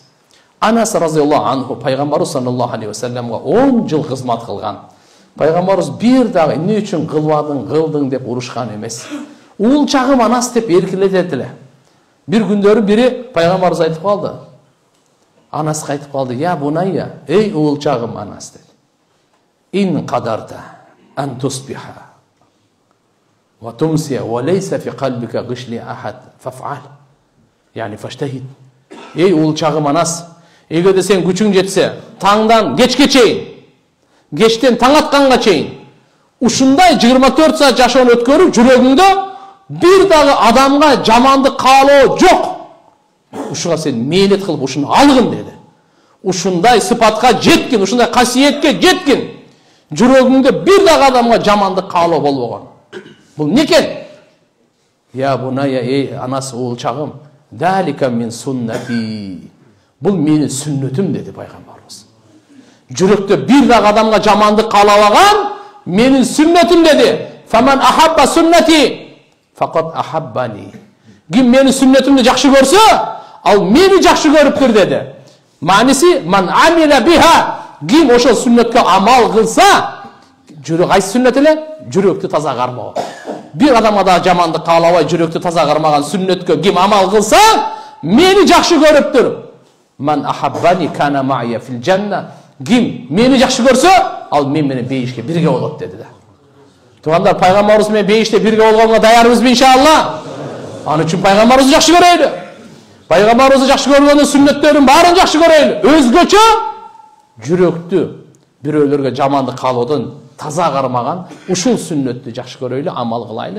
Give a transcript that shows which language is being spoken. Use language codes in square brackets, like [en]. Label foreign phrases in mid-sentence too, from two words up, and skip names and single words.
[ky] Анас [ar] رضي الله عنه [ky] пайгамбар [ar] صلى الله عليه وسلم [ky] 10 жыл кызмат кылган. Пайгамбарыбыз бир дагы эмне үчүн кылдың деп урушкан эмес. Уул чагым Анас деп эркелетет эле. Бир күндөрү бири пайгамбарыбыз айтып калды. Анас айтып калды: [ar] "يا بني, [ky] эй уул чагым Анас" dedi. [ar] "إن قدرت أن تصبح وتمسي وليس في قلبك غش لأحد فافعل." يعني فاجتهد. [ky] Ey уул чагым Анас, эгерде сен күчүң жетсе, таңдан кечке чейин, кечтен таң атканга чейин ушундай 24 саат жашоону өткөрүп, жүрөгүңдө бир дагы адамга жамандык каалоо жок. Ушуга сен мээлет кылып ушуну алгын деди. Ушундай сыпатка жеткин, ушундай касиетке жеткин. Жүрөгүңдө бир дагы адамга жамандык каалоо болбогон. Бул не экен? [ar] يا بني, [ky] эй Анас уул чагым, [ar] ذلك من سنتي. [ky] Бул менин сүннөтүм деди пайгамбарыбыз. Жүрөктө бир дагы адамга жамандык каалабаган менин сүннөтүм деди. [ar] فمن أحب سنتي فقد أحبني. [ky] Ким менин сүннөтүмдү жакшы көрсө, ал мени жакшы көрүптүр деди. [ar] Маниси من عمل بها. [ky] Ким ошол сүннөткө амал кылса, жүрөк кайсы сүннөт эле? Жүрөктү таза кармоо. bir adamga da жамандык каалабай жүрөктү таза кармаган сүннөткө ким амал кылса, мени жакшы көрүптүр. [ar] من أحبني كان معي في الجنة. [ky] Ким мени жакшы көрсө, ал мен менен бейишке бирге болот деди да. Тугандар, пайгамбарыбыз менен бейиште бирге болгонго даярбызбы иншалла? Аны үчүн пайгамбарыбызды жакшы көрөйлү. Пайгамбарыбызды жакшы көргөндө сүннөттөрдүн баарын жакшы көрөйлү. Өзгөчө жүрөктү бирөөлөргө жамандык каалоодон таза кармаган ушул сүннөттү жакшы көрөйлү, амал кылайлы.